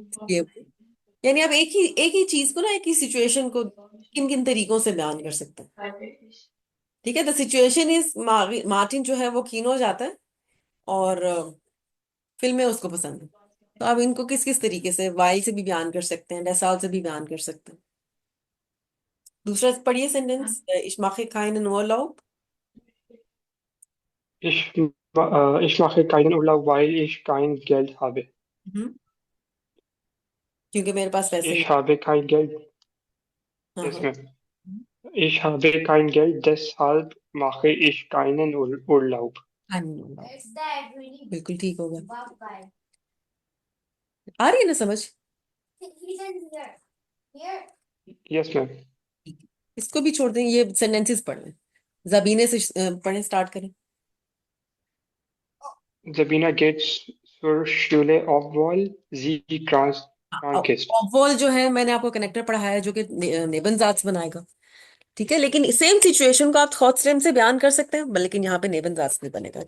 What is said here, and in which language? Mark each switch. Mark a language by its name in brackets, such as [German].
[Hindi] ये यानी आप एक ही चीज को ना, एक ही सिचुएशन को किन किन तरीकों से बयान कर सकते हैं। ठीक है, [English] the situation is [Hindi] मार्टिन जो है वो कीनो जाता है, और फिल्में उसको पसंद है। तो आप इनको किस किस तरीके से वाइल से भी बयान कर सकते हैं, डेसाल से भी बयान कर सकते हैं। दूसरा पढ़िए sentence, [German] ich mache keinen Urlaub। Ich mache keinen Urlaub, weil ich kein Geld habe. [Hindi] हम्म, क्योंकि मेरे पास पैसे नहीं। [German] Ich habe kein Geld, [Hindi] हाँ [English] yes, [Hindi] हाँ, [English] ma'am. [German] Ich habe kein Geld, deshalb mache ich keinen Urlaub. [Hindi] बिल्कुल ठीक होगा। आ रही है ना समझ? [English] Yes, ma'am. [Hindi] ठीक है। इसको भी छोड़ दें, ये सेंटेंसेस पढ़ लें। जबीने से पढ़ें, स्टार्ट करें। [German] Sabina geht zur Schule, obwohl sie krank ist. [Hindi] ऑब्वॉल जो है मैंने आपको कनेक्टर पढ़ाया है, जो कि नेबनजात बनाएगा। ठीक है, लेकिन सेम सिचुएशन को आप थॉट स्टेम से बयान कर सकते हैं, लेकिन यहाँ पे नेबनजात नहीं बनेगा।